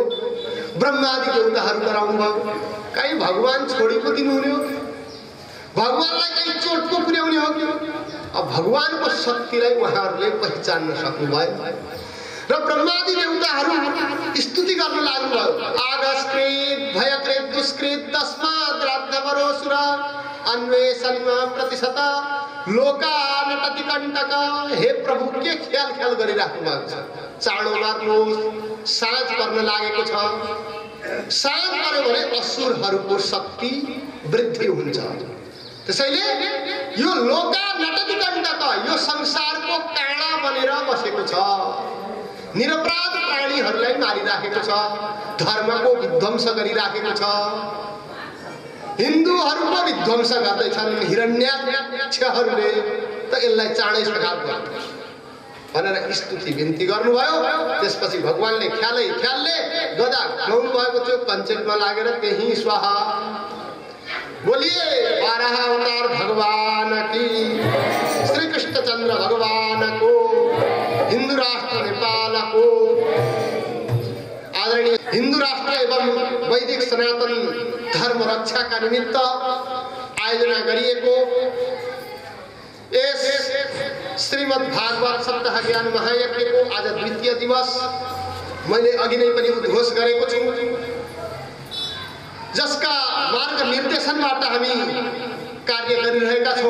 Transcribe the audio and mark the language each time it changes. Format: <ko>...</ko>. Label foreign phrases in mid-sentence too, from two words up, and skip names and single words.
<ne>ब्रह्मादि देवताहरू गराउनु भयो। कहीँ भगवान छोडी पो दिनुहुने हो, भगवानलाई कहीँ चोट पो पुर्याउने हो कि? अब भगवानको शक्तिलाई उहाँहरूले पहिचान्न सक्नुभयो र ब्रह्मादि देवताहरू स्तुति गर्न लाग्नुभयो।</ne> <sa>आगस्कृत भयकृत दुष्कृत तस्मात् राद्धवरोऽसुर अन्वेषणमा प्रतिशत लोका नटति कण्टक।</sa> <ne>हे प्रभु, के ख्याल गरिराख्नु भएको छ? चाँडो मार्नुहोस्, साँझ पर्न लागेको छ। साँझ पर्यो भने असुरहरूको शक्ति वृद्धि हुन्छ। त्यसैले यो</ne> <sa>लोका नटति कण्टक,</sa> <ne>यो संसारको काँडा बनेर बसेको छ। निरपराध प्राणीहरूलाई मारिराखेको छ, धर्मको विध्वंस गरिराखेको छ, हिन्दूहरूको विध्वंस गर्दैछन् हिरण्याक्षहरूले। त यसलाई चाँडै सघाउ गर्नु भनेर स्तुति बिन्ती गर्नुभयो। त्यसपछि भगवानले ख्यालले गदा घुमाउनु भएको थियो, कञ्चनमा लागेर त्यही स्वाहा।</ne> <hi>बोलिए बारह अवतार भगवान की, श्री कृष्णचन्द्र भगवान को, हिंदू राष्ट्र नेपाल को, आदरणीय हिंदू राष्ट्र एवं वैदिक सनातन धर्म रक्षा का निमित्त</hi> <ne>आयोजना गरिएको यस श्रीमद् भागवत सप्ताह ज्ञान महायज्ञको आज द्वितीय दिवस मैले अघि नै पनि उद्घोष गरेको छु, जसका मार्ग निर्देशनबाट हामी कार्य गरिरहेका छौं।</ne>